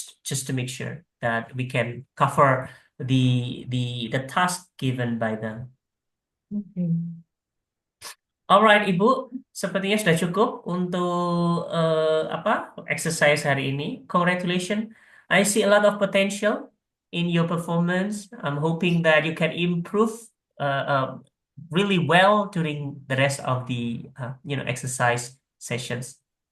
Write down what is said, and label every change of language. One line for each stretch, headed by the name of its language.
English: Just to make sure that we can cover the task given by them.
Indonesian: Oke. Alright, Ibu, sepertinya sudah cukup untuk apa, exercise hari ini.
English: Congratulations. I see a lot of potential in your performance. I'm hoping that you can improve really well during the rest of the exercise sessions.